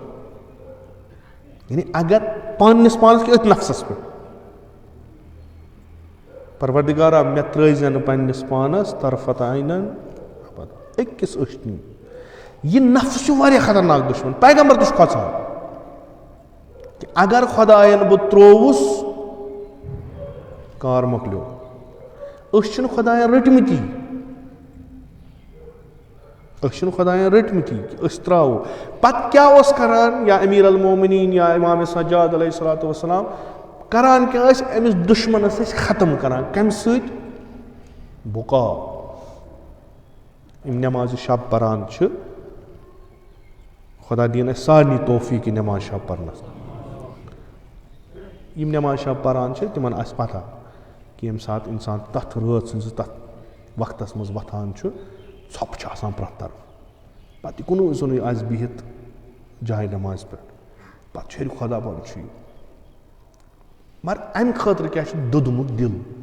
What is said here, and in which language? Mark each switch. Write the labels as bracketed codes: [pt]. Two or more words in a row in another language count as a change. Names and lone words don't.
[ks] یعنی اگر پننِس پانس کہِ أتھۍ نفسس پٮ۪ٹھ پروردِگارا مےٚ ترٲیزِ نہٕ پننِس پانس طرفت عینن أکِس أچھ نی یہِ نفس چھُ واریاہ خطرناک دُشمن پیغمبر تہِ چھُ کھۄژان کہِ اگر خۄداین بہٕ ترٛووُس کار مۄکلیو أسۍ چھِنہٕ خۄداین رٔٹمٕتی کہِ أسۍ ترٛاوو پتہٕ کیٛاہ اوس کران یا امیر المومنین یا امام سجاد [ar] علیہ الصلوۃ والسلام [ks] کران کیٛاہ ٲسۍ أمِس دُشمنس ٲسۍ ختم کران کمہِ سۭتۍ بُقا یِم نٮ۪مازِ شب پران چھِ خۄدا دِیِن اَسہِ سارنٕے توفیٖق یہِ نٮ۪ماز شب پرنس یِم نٮ۪ماز شب پران چھِ تِمن آسہِ پتہ کہِ ییٚمہِ ساتہٕ انسان تتھ رٲژ ہٕنٛزِ تتھ وقتس منٛز وۄتھان چھُ ژھۄپہٕ چھِ آسان پرٛٮ۪تھ طرفہٕ پتہٕ کُنُے زوٚنُے آسہِ بِہِتھ جایہِ نٮ۪مازِ پٮ۪ٹھ پتہٕ چھُ خۄدا بۄن چھُ یہِ مگر امہِ خٲطرٕ کیٛاہ چھُ دوٚدمُت دِل